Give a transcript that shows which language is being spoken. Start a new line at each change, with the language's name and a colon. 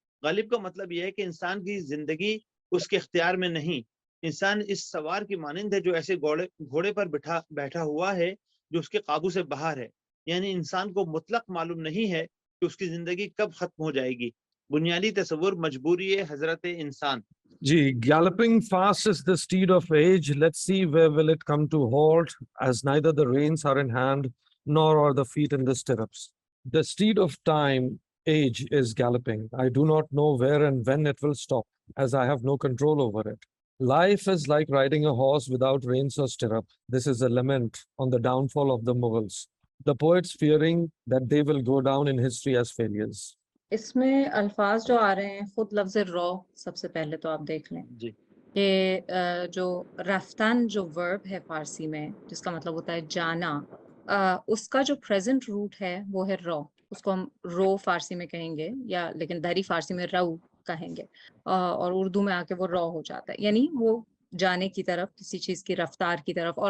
Urdu: غالب کا مطلب یہ ہے کہ انسان کی زندگی اس کے اختیار میں نہیں. انسان اس سوار کی مانند ہے جو ایسے گھوڑے پر بیٹھا ہوا ہے جو اس کے قابو سے باہر ہے. یعنی انسان کو مطلق معلوم نہیں ہے کہ اس کی زندگی کب ختم ہو جائے گی. بنیادی تصور مجبوری ہے حضرت انسان.
English: Gee, galloping fast is the steed of age. Let's see where will it come to halt, as neither the reins are in hand, nor are the feet in the stirrups. The steed of time, age, is galloping. I do not know where and when it will stop, as I have no control over it. Life is like riding a horse without reins or stirrup. This is a lament on the downfall of the Mughals, the poets fearing that they will go down in history as failures.
Urdu: اس میں الفاظ جو آ رہے ہیں خود لفظ رو سب سے پہلے تو آپ دیکھ لیں جی کہ جو رفتن جو ورب ہے فارسی میں جس کا مطلب ہوتا ہے جانا، اس کا جو پریزنٹ روٹ ہے وہ ہے رو. اس کو ہم رو فارسی میں کہیں گے یا لیکن دہری فارسی میں رو کہیں گے، اور اردو میں آ کے وہ رو ہو جاتا ہے، یعنی وہ جانے کی طرف، کسی چیز کی رفتار کی طرف.